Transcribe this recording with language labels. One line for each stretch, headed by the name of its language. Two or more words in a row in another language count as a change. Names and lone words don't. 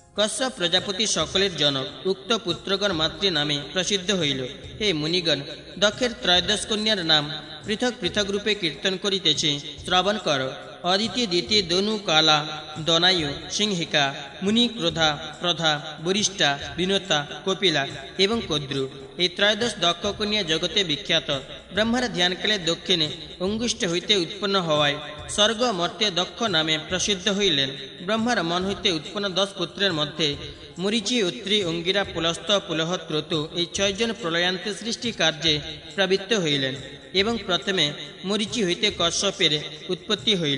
Bangla: কশ্যপ প্রজাপতি সকলের জনক উক্ত পুত্রগণ মাতৃ নামে প্রসিদ্ধ হইল। হে মুনিগণ, দক্ষের ত্রয়োদশ কন্যার নাম পৃথক পৃথক রূপে কীর্তন করিতেছি, শ্রবণ কর। অদিতি দ্বিতীয় দনু কালা দনায়ু সিংহিকা মুনি ক্রোধা প্রধা বরিষ্ঠা বিনোতা কপিলা এবং কদ্রু এই ত্রয়োদশ দক্ষ কন্যা জগতে বিখ্যাত। ব্রহ্মার ধ্যান কালে দক্ষিণে অঙ্গুষ্ঠ হইতে উৎপন্ন হওয়ায় স্বর্গ মর্তে দক্ষ নামে প্রসিদ্ধ হইলেন। ব্রহ্মার মন হইতে উৎপন্ন 10 পুত্রের মধ্যে মরিচি অত্রি অঙ্গিরা পুলস্ত পুলহ ক্রতু এই 6 জন প্রলয়ান্তে সৃষ্টি কার্যে প্রবৃত্ত হইলেন এবং প্রথমে মরিচি হইতে কশ্যপের উৎপত্তি হইল।